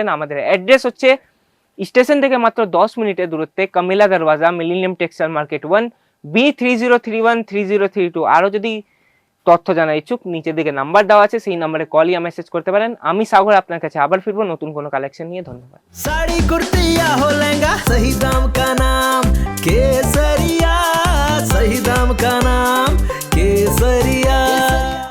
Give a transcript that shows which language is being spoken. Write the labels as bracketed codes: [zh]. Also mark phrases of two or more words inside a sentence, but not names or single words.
[bn] আমাদের অ্যাড্রেস হচ্ছে স্টেশন থেকে মাত্র 10 মিনিটের দূরত্বে, কামিলা দরওয়াজা, মিলেনিয়াম টেক্সটাইল মার্কেট 1, B30313032। আরো যদি তথ্য জানা ইচ্ছুক নিচের দিকে নাম্বার দেওয়া আছে, সেই নাম্বারে কল ইয়া মেসেজ করতে পারেন। আমি সাগর আপনার কাছে আবার ফিরবো নতুন কোনো কালেকশন নিয়ে। ধন্যবাদ। [hi] साड़ी कुर्ती या हो लहंगा, सही दाम का नाम केसरिया, सही दाम का नाम केसरिया।